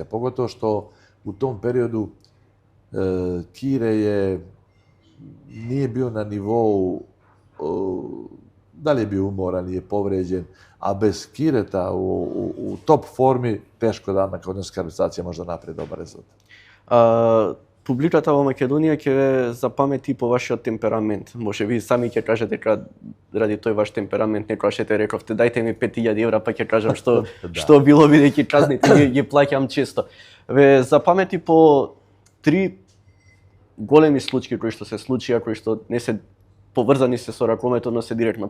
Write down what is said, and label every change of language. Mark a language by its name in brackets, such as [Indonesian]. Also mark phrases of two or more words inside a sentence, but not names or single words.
[Serbian] Pogotovo što u tom periodu Kire nije bio na nivou, da li je bio umoran, nije povređen, a bez Kireta u top formi teško da makedonska reprezentacija možda napred dobar rezultat. [Macedonian] Публиката во Македонија ќе ве запамети по вашиот темперамент. Може би сами ќе кажете дека ради тој ваш темперамент некогаш ете рековте дајте ми 5000 евра па ќе кажам што било, бидејќи казните ги плаќам често. Ве запамети по 3 големи случаи кои што се случија, кои што не се поврзани се со ракометот, но се директно.